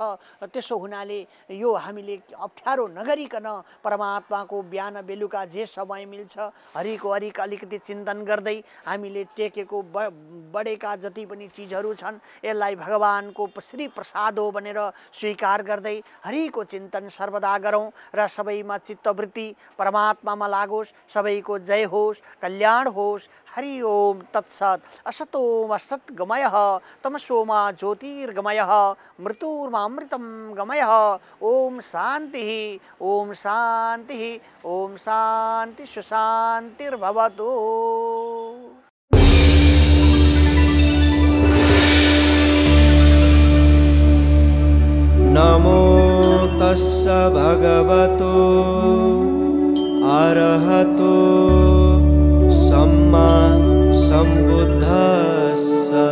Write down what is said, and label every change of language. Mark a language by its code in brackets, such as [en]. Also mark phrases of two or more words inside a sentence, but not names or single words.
[ne] त्यसो हुनाले यो हामीले अप्ठ्यारो नगरिकन परमात्माको बिहान बेलुका जे समय मिल्छ हरिको हरिक अलिकति चिन्तन गर्दै हामीले टेकेको बढेका जति पनि चिजहरू छन् यसलाई भगवानको श्री प्रसाद हो भनेर स्वीकार गर्दै हरिको चिन्तन सर्वदा गरौँ र सबैमा चित्तवृत्ति परमात्मामा लागोस्। सबैको जय होस्, कल्याण होस्। [sa] हरि ओम तत्सत। असतोम सद्गमयः तमसोमा ज्योतिर्गमयः मृत्युर्मामृतं गमयः। ओम शान्तिः, ओम शान्तिः, ओम शान्ति सुशान्तिर्भवतु। [pi] नमो तस्स भगवतो अरहतो सम्मा सम्बुद्धस्स।